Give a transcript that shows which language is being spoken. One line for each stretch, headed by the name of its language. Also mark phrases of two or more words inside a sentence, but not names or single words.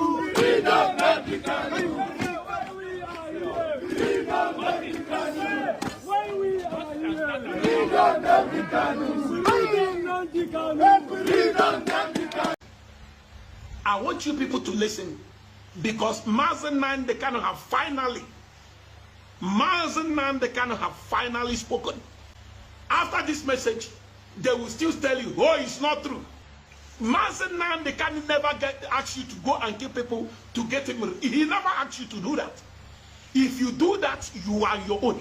English: Freedom Nnamdi Kanu! Freedom Nnamdi Kanu! I want you people to listen, because Mazen Nnamdi Kanu have finally spoken. After this message, they will still tell you, oh, it's not true. Mazen Nnamdi Kanu never asked you to go and kill people to get him. He never asked you to do that. If you do that, you are your own.